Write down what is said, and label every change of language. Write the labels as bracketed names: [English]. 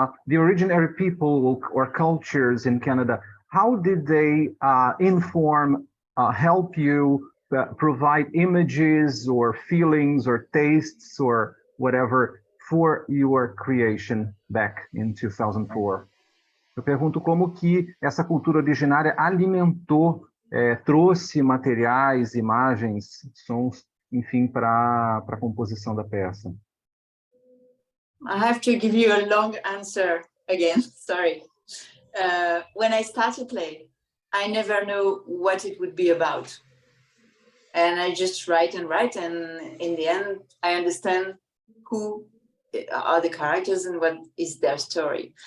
[English] The originary people or cultures in Canada, how did they inform, help you provide images or feelings or tastes or whatever for your creation back in 2004? [Portuguese] Eu pergunto como que essa cultura originária alimentou, trouxe materiais, imagens, sons, enfim, para a composição da peça. [English] I have to give you a long answer again, sorry. When I start a play, I never know what it would be about. And I just write, and in the end, I understand who are the characters and what is their story.